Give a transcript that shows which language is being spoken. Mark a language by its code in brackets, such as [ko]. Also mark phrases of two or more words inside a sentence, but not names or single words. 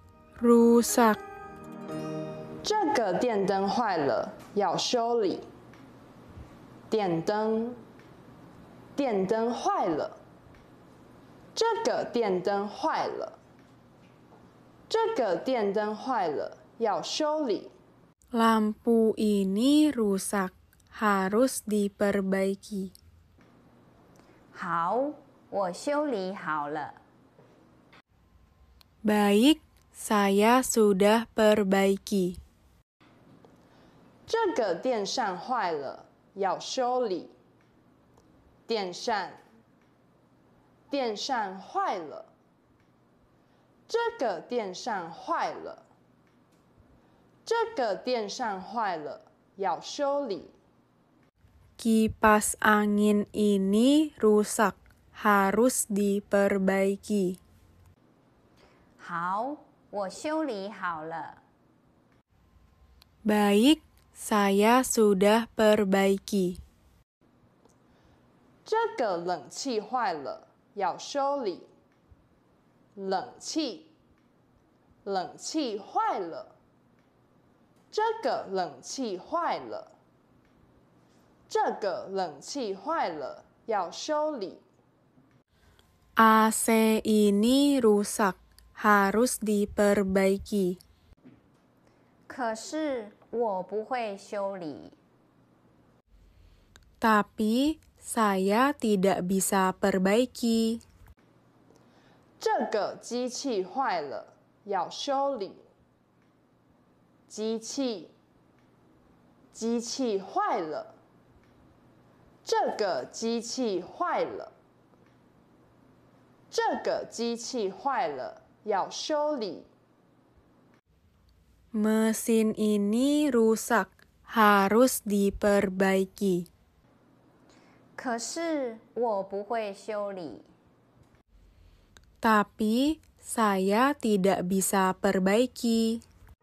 [zh] 这个电灯坏了，要修理。电灯，电灯坏了。这个电灯坏了。这个电灯坏了，要修理。 [id] Lampu ini rusak, harus diperbaiki. [zh] 好，我修理好了。 [id] Baik, saya sudah perbaiki. [zh] 这个电扇坏了，要修理。电扇，电扇坏了。这个电扇坏了。这个电扇坏了，要修理。 [id] Kipas angin ini rusak, harus diperbaiki. [zh] 好，我修理好了。 [id] Baik, saya sudah perbaiki. [zh] 这个冷气坏了，要修理。冷气，冷气坏了。这个冷气坏了。这个冷气坏了，要修理。 [id] AC ini rusak, harus diperbaiki. [zh] 可是我不会修理。 [id] Tapi saya tidak bisa perbaiki. [zh] 这个机器坏了，要修理。机器，机器坏了。这个机器坏了。这个机器坏了，要修理。 [id] Mesin ini rusak, harus diperbaiki. [zh] 可是我不会修理。 [id] Tapi saya tidak bisa perbaiki.